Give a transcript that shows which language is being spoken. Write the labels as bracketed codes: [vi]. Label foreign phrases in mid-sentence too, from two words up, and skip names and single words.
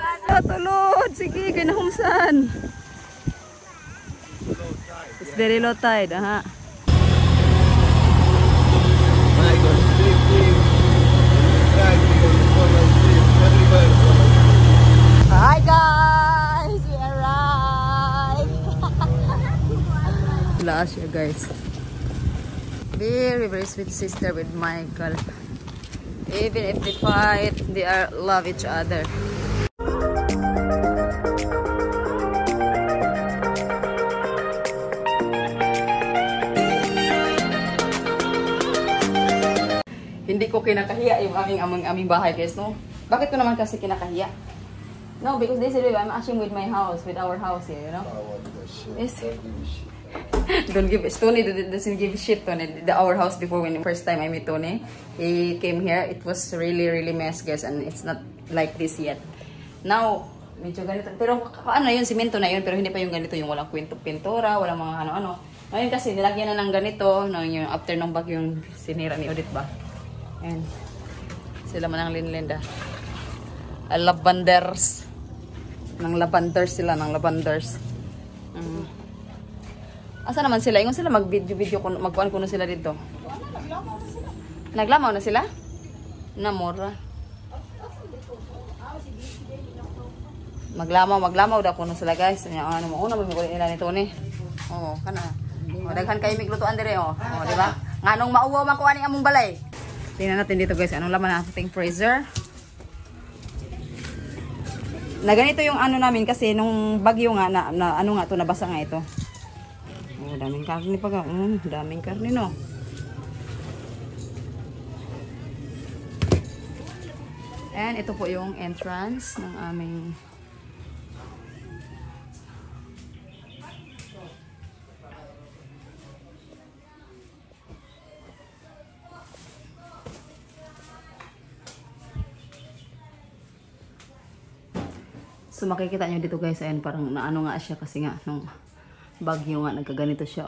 [ceb] Tulod! Sige, kinahumsan. [en] It's very low tide, aha. Hi guys! We arrived! Last year guys. Very sweet sister with Michael. Even if they fight, they love each other. [tl] Hindi ko kinakahiya yung aming bahay guys, no? Bakit ko naman kasi kinakahiya? No, because they said I'm actually with my house, with our house here, you know? Yes. Don't give it. Tony doesn't give shit, Tony. Our house before, when the first time I met Tony, he came here, it was really mess guys, and it's not like this yet. Now, medyo ganito. Pero ano yun, simento na yun, pero hindi pa yung ganito, yung walang pintura, walang mga ano-ano. Ngayon kasi, nilagyan na ng ganito, no, yung after ng bagyo yung sinira ni Odette ba? [ceb] Ayan. Sila man ang Linlinda. Lavenders. Nang lavenders sila, ng lavenders. Asa naman sila? Ingon sila mag-video magkuhan kuno sila dito. Naglamaw na sila? Namora. Maglamaw daw kuno sila guys. Ano mo una magkuha nila nito ni. Oo, kana. O daghan kay miglutuan dire oh. [tl] Oh, di ba? [ceb] Nganong mauwaw man kuha ni among balay. [tl] Tingnan natin dito guys, anong laman ng ating freezer. Na ganito yung ano namin kasi nung bagyo nga na ano nga to, nabasa nga ito. Oh, daming karne pa ga. Daming karne no. And ito po yung entrance ng aming so makikita nyo dito guys, ayan parang naano nga siya kasi nga nung bagyo nga nagkaganito siya.